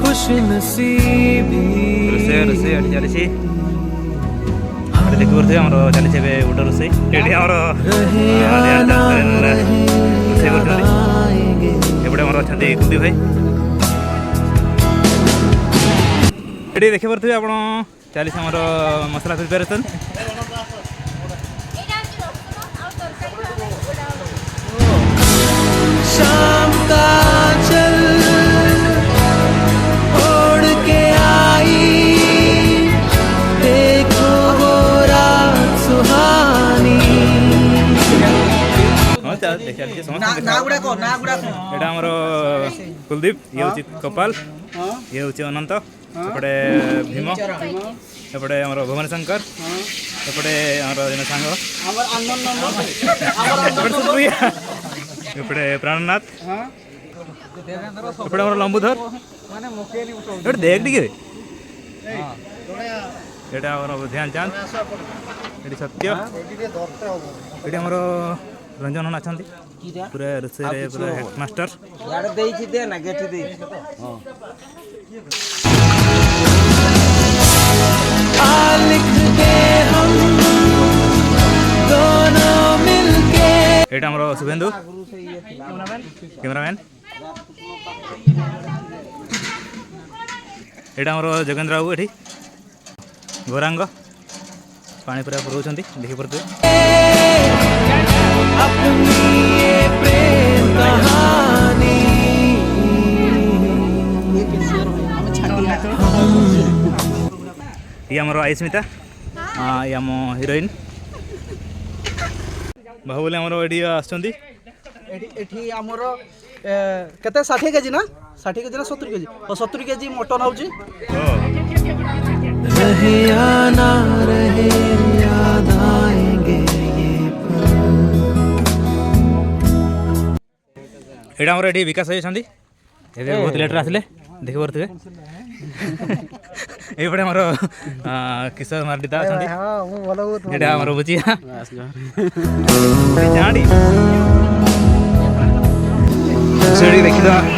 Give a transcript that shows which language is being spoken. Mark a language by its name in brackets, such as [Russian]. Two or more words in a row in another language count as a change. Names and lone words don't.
[Hindi] नसीबी [Odia] ରୋଷେଇ ରୋଷେଇ ଏଠି ଚାଲିଛି ଏଠି ଦେଖିପାରୁଥିବେ ଆମର ଚାଲିଛି ଏବେ ଗୋଟେ ରୋଷେଇ ଏଠି ଆମର [Hindi] रहे या ना रहे [Odia] ରୋଷେଇ କରୁଛନ୍ତି [Hindi] आएंगे [Odia] ଏପଟେ ଆମର ଅଛନ୍ତି କୁଲଦୀପ ଭାଇ ଏଠି ଦେଖିପାରୁଥିବେ ଆପଣ ଚାଲିଛି ଆମର ମସଲା ପ୍ରିପାରେସନ୍ [Hindi] शाम का चल ओढ़ के आई देखो वो रात सुहानी [Odia] ହଁ ଚାଲିଛି ସମସ୍ତେ ଏଇଟା ଆମର କୁଲଦୀପ ଇଏ ହେଉଛି କପାଲ ଇଏ ହେଉଛି ଅନନ୍ତ ଏପଟେ ଭୀମ ଏପଟେ ଆମର ଭୁବନ ଶଙ୍କର ଏପଟେ ଆମର ଜଣେ ସାଙ୍ଗ ଏପଟେ ସୁପ୍ରିୟା ଏପଟେ ପ୍ରାଣନାଥ ଏପଟେ ଆମର ଲମ୍ବୁଧର ଏପଟେ ଦେଖ ଟିକେ ଏଇଟା ଆମର ଧ୍ୟାନ ଚାନ୍ଦ ଏଠି ସତ୍ୟ ଏଠି ଆମର ରଞ୍ଜନ ନନା ଅଛନ୍ତି ପୁରା ରୋଷେଇରେ ପୁରା ହେଡ଼ମାଷ୍ଟର [Hindi] आ लिख दे हम दोनों मिलके [Odia] ଏଇଟା ଆମର ଶୁଭେନ୍ଦୁ କ୍ୟାମେରାମ୍ୟାନ୍ ଏଇଟା ଆମର ଯୋଗେନ୍ଦ୍ର ବାବୁ ଏଠି ଗୌରାଙ୍ଗ ପାଣି ପୁରା ପୁରଉଛନ୍ତି ଦେଖିପାରୁଥିବେ [Hindi] अपनी ये प्रेम कहानी [Odia] ଇଏ ଆମର ଆଇସ୍ମିତା ଇଏ ଆମ ହିରୋଇନ୍ ବାହୁବଲି ଆମର ଏଠି ଆସୁଛନ୍ତି ଏଠି ଆମର କେତେ 60 କେଜି ନା 60 କେଜି ନା 70 କେଜି 70 କେଜି ମଟନ୍ ହେଉଛି [Hindi] रहे या ना रहे याद आएंगे ये पल [Odia] ଏଇଟା ଆମର ଏଠି ବିକାଶ ଭାଇ ଅଛନ୍ତି ଏବେ ବହୁତ ଲେଟ୍ରେ ଆସିଲେ ଦେଖିପାରୁଥିବେ ଏଇପଟେ ଆମର କିଶୋର ମାର୍ଡ଼ିତା ଅଛନ୍ତି ଏଇଟା ଆମର ବୁଚିଆ ଜାଣି ସେଠି ଦେଖିଦେବା